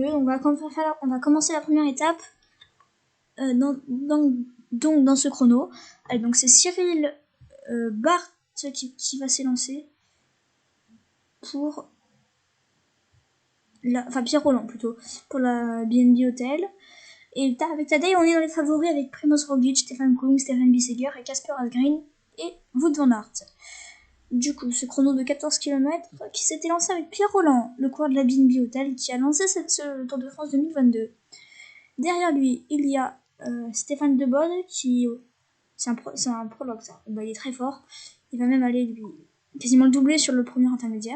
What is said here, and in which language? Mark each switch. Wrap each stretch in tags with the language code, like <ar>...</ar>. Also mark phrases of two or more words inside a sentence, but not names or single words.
<fr>On va commencer la première étape donc dans ce chrono. Allez, donc c'est Cyril Barthes qui va s'élancer pour Pierre Roland plutôt, pour la BNB Hotel. Et avec Tadej, on est dans les favoris avec Primoz Roglic, Stefan Kung, Stefan Bisseger et Casper Asgreen et Wout van Aert. Du coup, ce chrono de 14 km qui s'était lancé avec Pierre Roland, le coureur de la BNB Hotel, qui a lancé ce Tour de France 2022. Derrière lui, il y a Stéphane Debode, c'est un prologue ça. Bah, il est très fort. Il va même aller lui quasiment le doubler sur le premier intermédiaire.</fr>